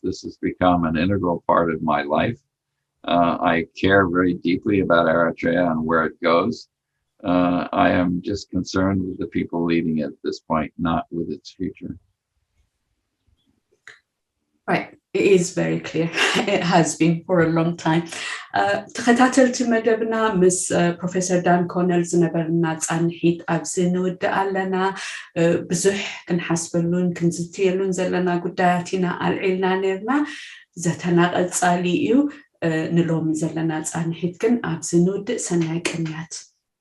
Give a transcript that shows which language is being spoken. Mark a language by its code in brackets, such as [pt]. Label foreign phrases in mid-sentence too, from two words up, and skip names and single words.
[en] This has become an integral part of my life. I care very deeply about Eritrea and where it goes. I am just concerned with the people leading it at this point, not with its future. Right. It is very clear. It has been for a long time. [ti] ተኸታተልቲ መደብና ምስ ፕሮፌሰር ዳን ኮነል ዝነበርና ጻንሒት ኣብዚ ንውድእ ኣለና ብዙሕ ክንሓስበሉን ክንዝትየሉን ዘለና ጉዳያት ኢና ኣልዒልና ነርና ዘተናቐጻሊ እዩ ንሎም ዘለና ጻንሒት ግን ኣብዚ ንውድእ ሰናይ ቅንያት